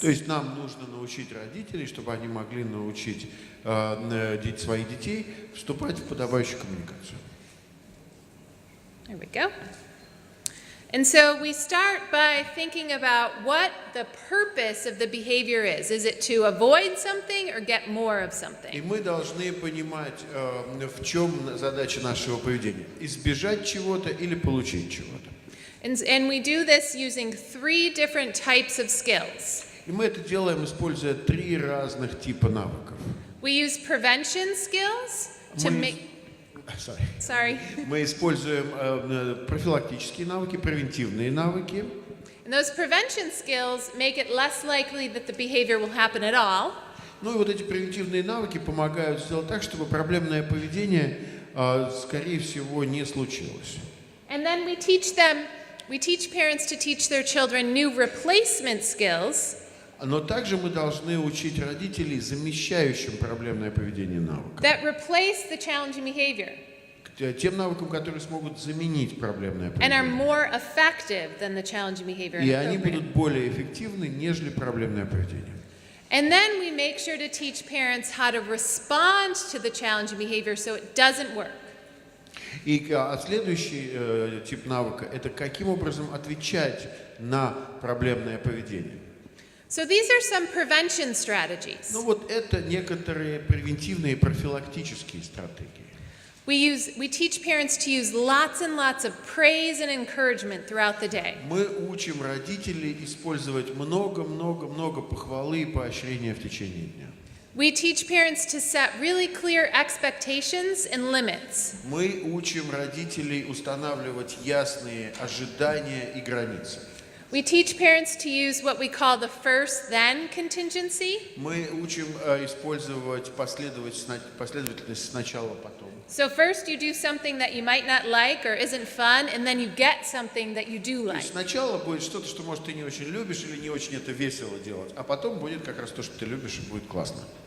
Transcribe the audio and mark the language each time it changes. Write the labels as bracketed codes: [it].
[ru] То есть нам нужно научить родителей, чтобы они могли научить своих детей вступать в подобающую коммуникацию. [en] There we go. And so we start by thinking about what the purpose of the behavior is. Is it to avoid something or get more of [ru] И [en] something? [ru] мы должны понимать, в чем задача нашего поведения. Избежать чего-то или получить чего-то. [en] And we do this using 3 different types of skills. [ru] И мы это делаем, используя 3 разных типа навыков. [en] We use prevention skills to make... Sorry. [ru] Мы используем профилактические навыки, превентивные навыки. [en] And those prevention skills make it less likely that the behavior will happen at all. [ru] Ну и вот эти превентивные навыки помогают сделать так, чтобы проблемное поведение, скорее всего, не случилось. [en] And then we teach parents to teach their children new replacement skills. [ru] Но также мы должны учить родителей замещающим проблемное поведение навыкам. [en] That replace the challenging behavior. [ru] Тем навыкам, которые смогут заменить проблемное [en] And are [ru] поведение. [en] more effective than the challenging behavior. [ru] И они будут более эффективны, нежели проблемное поведение. [en] And then we make sure to teach parents how to respond to the challenging behavior so it doesn't work. [ru] И следующий тип навыка – это каким образом отвечать на проблемное поведение. [en] So these are some prevention strategies. [ru] Ну вот это некоторые превентивные профилактические стратегии. [en] We teach parents to use lots and lots of praise and encouragement throughout the day. [ru] Мы учим родителей использовать много похвалы и поощрения в течение дня. [en] We teach parents to set really clear expectations and limits. [ru] Мы учим родителей устанавливать ясные ожидания и границы. [en] We teach parents to use what we call the first-then contingency. [ru] Мы учим использовать последовательность сначала-потом. [en] So first you do something that you might not like or isn't fun, and then you get something that you do [ru] То [en] like. [ru] есть сначала будет что-то, что, может, ты не очень любишь или не очень это весело делать, а потом будет как раз то, что ты любишь, и будет классно.